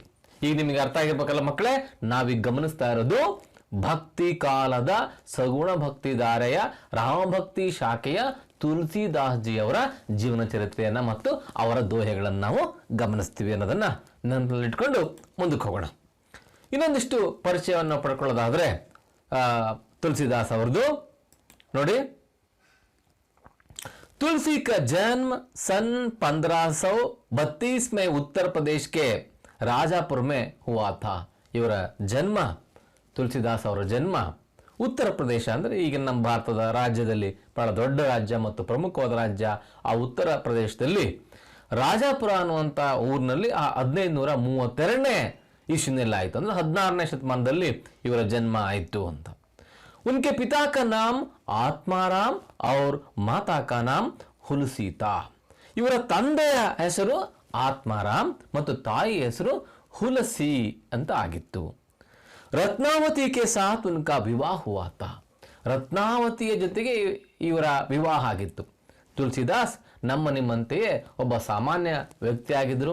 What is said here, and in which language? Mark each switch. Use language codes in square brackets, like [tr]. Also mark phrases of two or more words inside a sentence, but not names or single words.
[kn] ಈಗ ನಿಮಗೆ ಅರ್ಥ ಆಗಿರ್ಬೇಕಲ್ಲ ಮಕ್ಕಳೇ, ನಾವೀಗ ಗಮನಿಸ್ತಾ ಇರೋದು ಭಕ್ತಿ ಕಾಲದ ಸಗುಣ ಭಕ್ತಿಧಾರೆಯ ರಾಮಭಕ್ತಿ ಶಾಖೆಯ ತುಳಸಿದಾಸ್ ಜಿ ಅವರ ಜೀವನ ಚರಿತ್ರೆಯನ್ನ ಮತ್ತು ಅವರ ದೋಹೆಗಳನ್ನು ನಾವು ಗಮನಿಸ್ತೀವಿ ಅನ್ನೋದನ್ನ ನೆನಪಿನಲ್ಲಿಟ್ಕೊಂಡು ಮುಂದಕ್ಕೆ ಹೋಗೋಣ. ಇನ್ನೊಂದಿಷ್ಟು ಪರಿಚಯವನ್ನು ಪಡ್ಕೊಳ್ಳೋದಾದ್ರೆ ತುಳಸಿದಾಸ್ ಅವರದು ನೋಡಿ. [hi] तुलसी का जन्म सन 1532 में उत्तर प्रदेश के राजापुर में हुआ था. [kn] ಇವರ ಜನ್ಮ, ತುಳಸಿದಾಸ್ ಅವರ ಜನ್ಮ ಉತ್ತರ ಪ್ರದೇಶ ಅಂದ್ರೆ ಈಗ ನಮ್ಮ ಭಾರತದ ರಾಜ್ಯದಲ್ಲಿ ಬಹಳ ದೊಡ್ಡ ರಾಜ್ಯ ಮತ್ತು ಪ್ರಮುಖವಾದ ರಾಜ್ಯ ಆ ಉತ್ತರ ಪ್ರದೇಶದಲ್ಲಿ ರಾಜಾಪುರ ಅನ್ನುವಂಥ ಊರಿನಲ್ಲಿ 1532ನೇ ಇಸ್ವಿನಲ್ಲಿ ಆಯಿತು. ಅಂದ್ರೆ 16ನೇ ಶತಮಾನದಲ್ಲಿ ಇವರ ಜನ್ಮ ಆಯಿತು ಅಂತ. [hi] उनके पिता का नाम आत्माराम और माता का नाम ಹುಲಸೀತಾ. [kn] ಇವರ ತಂದೆಯ ಹೆಸರು ಆತ್ಮಾರಾಮ್ ಮತ್ತು ತಾಯಿಯ ಹೆಸರು ಹುಲಸಿ ಅಂತ ಆಗಿತ್ತು. [hi] रत्नावती के साथ उनका विवाह हुआ था. [kn] ರತ್ನಾವತಿಯ ಜೊತೆಗೆ ಇವರ ವಿವಾಹ ಆಗಿತ್ತು. ತುಳಸಿದಾಸ್ ನಮ್ಮ ನಿಮ್ಮಂತೆಯೇ ಒಬ್ಬ ಸಾಮಾನ್ಯ ವ್ಯಕ್ತಿಯಾಗಿದ್ದರು.